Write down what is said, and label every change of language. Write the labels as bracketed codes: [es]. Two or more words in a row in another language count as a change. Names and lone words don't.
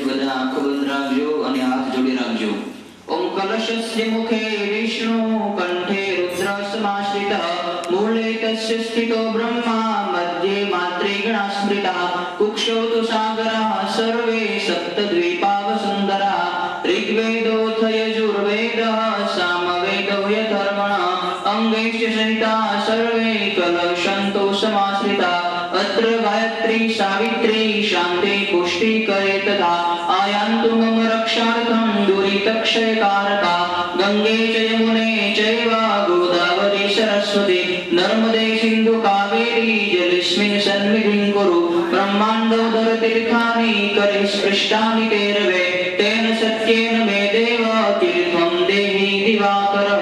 [gu] બધા આંખો બંધ રાખજો અને હાથ જોડી રાખજો. [sa] ઓમ કલશસ્ય મુખે વિષ્ણુ કંઠે રુદ્ર સમાશ્રિતઃ મૂલે તસ્ય સ્થિતો બ્રહ્મા મધ્યે માત્રે ગણા સ્મૃતઃ કુક્ષો તુ સાગરઃ સર્વે સપ્તદ્વીપાવસુંદરઃ ऋग्वेदोऽथ यजुर्वेदः सामवेदो यथर्वणः अंगैश्च सहिताः सर्वे कलशन्तो समाश्रिताः अत्र गायत्री सावित्री शान्ति पुष्टिकरे तथा आयान्तु मम रक्षार्थं दुरितक्षयकारका गंगे च यमुने चैव गोदावरी सरस्वती नर्मदे सिन्धु कावेरी जलेऽस्मिन् सन्निधिं कुरु ब्रह्माण्डोदर तीर्थानि करे स्पृष्टानि तेरवे तेन सत्येन मे देव तीर्थं देहि दिवाकरः.